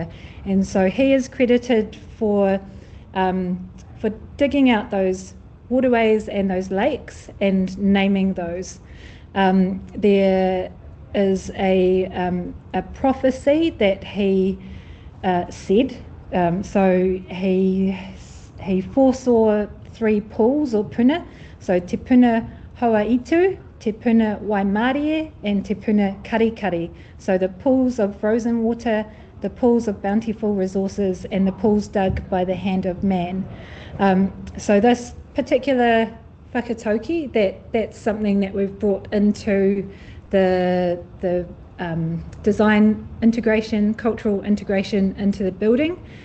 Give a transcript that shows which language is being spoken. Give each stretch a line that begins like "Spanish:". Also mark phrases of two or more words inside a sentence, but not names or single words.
English: And so he is credited for digging out those waterways and those lakes and naming those. There is a prophecy that he said. So he foresaw 3 pools or puna. So Te Puna Hawaitu, Te Puna Waimarie, and Te Puna Karikari. So the pools of frozen water, the pools of bountiful resources, and the pools dug by the hand of man. So this particular whakatauki, that's something that we've brought into the design integration, cultural integration into the building.